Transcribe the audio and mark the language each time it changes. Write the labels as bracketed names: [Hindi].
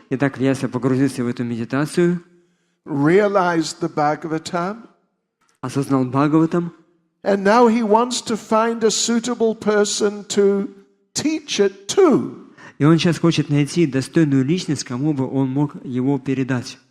[Russian] Итак, Вьяса погрузился в эту медитацию, [English] realized the Bhagavatam, [Russian] осознал Бхагаватам, [English] and now he wants to find a suitable person to teach it to. [Russian] и он сейчас хочет найти достойную личность, кому бы он мог его передать.